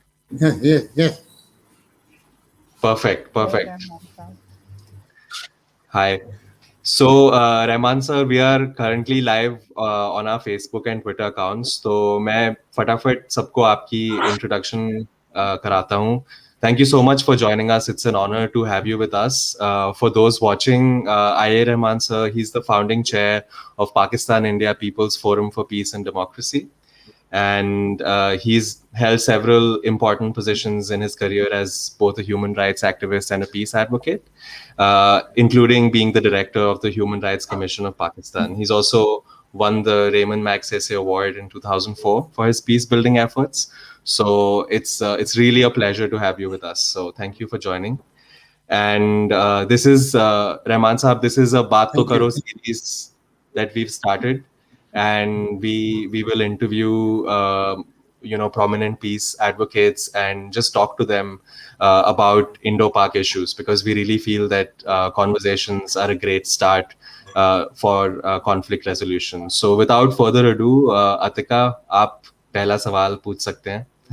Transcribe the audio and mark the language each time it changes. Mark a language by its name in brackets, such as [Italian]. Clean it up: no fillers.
[English] Yes. Perfect. Rahman. Hi. So, Rahman sir, we are currently live on our Facebook and Twitter accounts. [Hindi] तो मैं फटाफट सबको आपकी introduction कराता हूँ. [English] Thank you so much for joining us. It's an honor to have you with us. For those watching, IA Rahman sir, he's the founding chair of Pakistan India People's Forum for Peace and Democracy. And he's held several important positions in his career as both a human rights activist and a peace advocate, including being the director of the Human Rights Commission of Pakistan. He's also won the Raymond Magsaysay Award in 2004 for his peace building efforts. So it's really a pleasure to have you with us. So thank you for joining. And this is Rahman Sahab. This is a Baat To Karo series that we've started, and we will interview prominent peace advocates and just talk to them about Indo-Pak issues, because we really feel that conversations are a great start for conflict resolution. So without further ado, Atika, [Hindi] आप पहला सवाल पूछ सकते हैं.